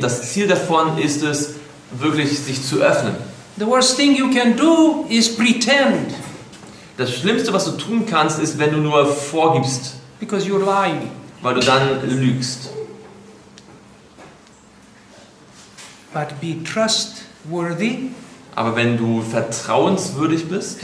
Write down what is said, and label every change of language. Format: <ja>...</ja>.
<de>Das Ziel davon ist es, wirklich sich zu öffnen.</de> <en>The worst thing you can do is pretend,</en> <de>Das Schlimmste, was du tun kannst, ist, wenn du nur vorgibst,</de> <en>because you're lying.</en> <de>weil du dann lügst.</de> <en>But be trustworthy</en> <de>Aber wenn du vertrauenswürdig bist</de>